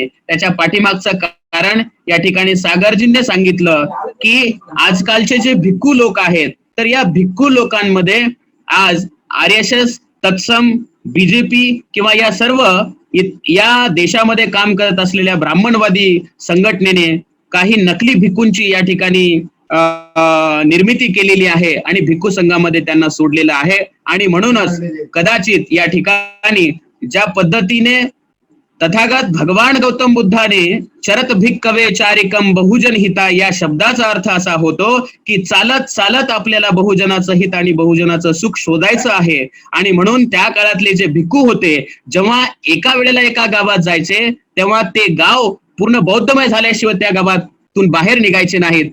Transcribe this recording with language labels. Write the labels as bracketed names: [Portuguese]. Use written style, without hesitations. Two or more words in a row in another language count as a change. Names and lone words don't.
[Marathi] त्याच्या पाठीमागचं कारण या ठिकाणी सागरजींनी सांगितलं की आजकालचे जे भिक्खू लोक आहेत, तर या भिक्खू लोकांमध्ये आज RSS, तत्सम, बीजेपी किंवा या सर्व या देशामध्ये काम करत असलेल्या ब्राह्मणवादी संघटनेने काही नकली भिक्खूंची या ठिकाणी निर्मिती केलेली आहे आणि भिक्खू संघामध्ये त्यांना सोडलेलं आहे. आणि म्हणूनच कदाचित या ठिकाणी ज्या पद्धतीने तथागत भगवान गौतम बुद्धाने [Pali] चरत भिक्खवे चारिकम बहुजन हिता [Marathi] या शब्दाचा अर्थ असा होतो की चालत चालत आपल्याला बहुजनाचं हित आणि बहुजनाचं सुख शोधायचं आहे. आणि म्हणून त्या काळातले जे भिक्खू होते, जेव्हा एका वेळेला एका गावात जायचे तेव्हा ते गाव पूर्ण बौद्धमय झाल्याशिवाय त्या गावातून बाहेर निघायचे नाहीत.